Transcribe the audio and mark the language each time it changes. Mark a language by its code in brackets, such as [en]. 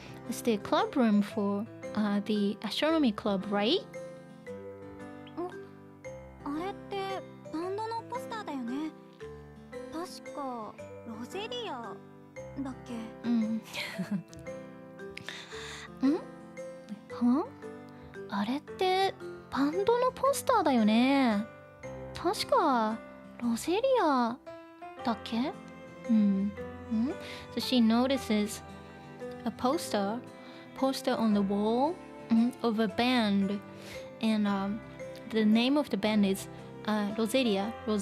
[en] It's the club room for the astronomy club, right? [ja] あれってバンドのポスターだよね。確かロゼリアだっけ？あれってバンドのポスターだよね。確かロゼリアだっけ？ [en] So she notices a poster on the wall of a band, and the name of the band is Roselia.